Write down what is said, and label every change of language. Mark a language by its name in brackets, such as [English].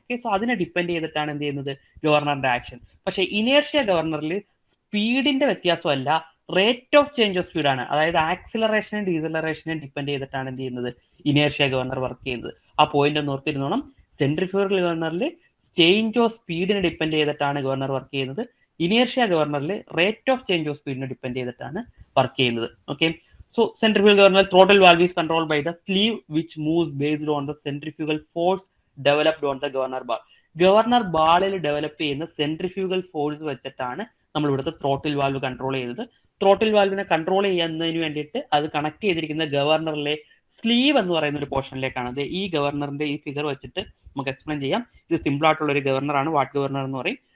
[Malayalam] Okay, so അതിനെ depend ചെയ്തിട്ടാണ് എന്ത് ചെയ്യുന്നത് ഗവർണറിന്റെ ആക്ഷൻ. പക്ഷേ inertia ഗവർണറിൽ സ്പീഡിന്റെ വ്യത്യാസമല്ല, rate of change of സ്പീഡാണ്. അതായത് ആക്സിലറേഷനും ഡീസലറേഷനും ഡിപ്പെൻഡ് ചെയ്തിട്ടാണ് എന്ത് ചെയ്യുന്നത് ഇനേർഷ്യ ഗവർണർ വർക്ക് ചെയ്യുന്നത്. ആ പോയിന്റ് ഒന്ന് ഓർത്തിരുന്നോണം. സെൻട്രിഫ്യൂഗൽ ഗവർണറിൽ ചേഞ്ച് ഓഫ് സ്പീഡിനെ ഡിപ്പെൻഡ് ചെയ്തിട്ടാണ് ഗവർണർ വർക്ക് ചെയ്യുന്നത്. Inertia ഗവർണറിൽ rate of change of സ്പീഡിനെ depend ചെയ്തിട്ടാണ് വർക്ക് ചെയ്യുന്നത്. [English] Okay, so centrifugal governor throttle valve is controlled by the sleeve which moves based on the centrifugal force developed on the governor bar. [Malayalam] Governor ബാളിൽ develop ചെയ്യുന്ന centrifugal force വെച്ചിട്ടാണ് നമ്മൾ ഇവിടുത്തെ throttle valve control ചെയ്യുന്നത്. Throttle വാൽവിനെ control ചെയ്യുന്നതിന് വേണ്ടിയിട്ട് അത് connect ചെയ്തിരിക്കുന്ന ഗവർണറിലെ sleeve എന്ന് പറയുന്ന ഒരു പോർഷനിലേക്കാണ്. അത് ഈ ഗവർണറിന്റെ ഈ ഫിഗർ വെച്ചിട്ട് നമുക്ക് എക്സ്പ്ലെയിൻ ചെയ്യാം. ഇത് സിമ്പിൾ ആയിട്ടുള്ള ഒരു ഗവർണറാണ്, വാട്ട് ഗവർണർ എന്ന് പറയും.